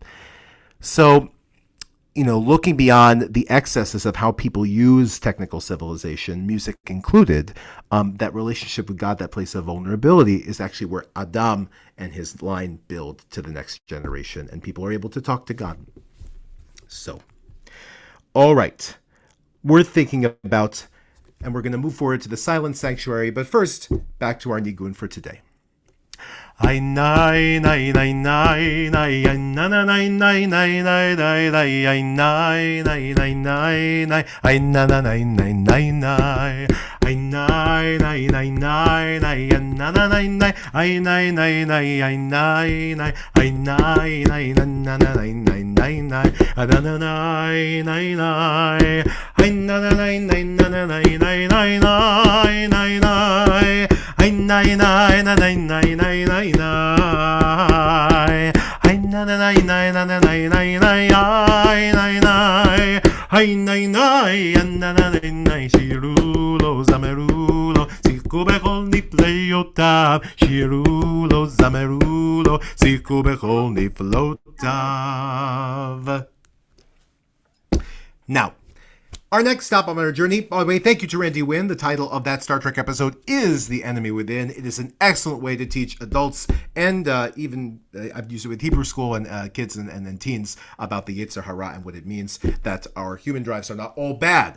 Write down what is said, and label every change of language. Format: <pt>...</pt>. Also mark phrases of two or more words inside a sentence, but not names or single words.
<en>So, looking beyond the excesses of how people use technical civilization, music included, that relationship with God, that place of vulnerability, is actually where Adam and his line build to the next generation, and people are able to talk to God. So, all right, we're thinking about, and we're going to move forward to the silent sanctuary, but first, back to our Nigun for today. I nai nai nai nai nai na na nai nai nai nai nai nai I nai nai nai nai nai I na na nai nai nai nai I nai nai nai nai nai na na nai nai I nai nai nai I nai nai I nai nai na na nai nai nai nai na na nai nai nai I na na nai nai na na nai nai nai nai nai nai I nai nai na nai nai nai nai nai I na na nai nai na na nai nai nai I nai nai I nai nai na na nai nai</en> <he>שירו זמרו לו שיחקו בכל נפלאותיו שירו זמרו לו שיחקו בכל נפלאותיו.</he> <en>Now, our next stop on our journey, by the way, thank you to Randy Wynn. The title of that Star Trek episode is The Enemy Within. It is an excellent way to teach adults and even, I've used it with Hebrew school and kids and teens about the</en> <he>יצר הרע</he> <en>and what it means that our human drives are not all bad.</en>